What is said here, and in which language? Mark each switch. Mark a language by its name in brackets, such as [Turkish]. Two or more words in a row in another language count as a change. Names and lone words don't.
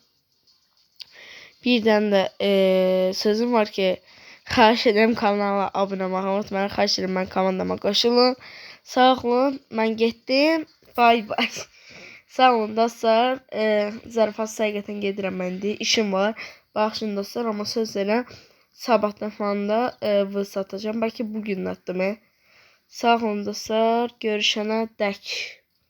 [Azerbaijani] Birdən də sözüm var ki, xahiş edirəm kanala abunə olmağı unutmayın. Xahiş edirəm mən komandama qoşulun. Sağ olun. Mən getdim. Bay bay. Sağ olun dostlar. Zarafat həqiqətən gedirəm mən indi. İşim var. Baxın dostlar, amma söz verirəm. Sabahdan falan da vız atacağım. [Turkish] Belki bugün attım. Sağ olun dostlar. Görüşene dek.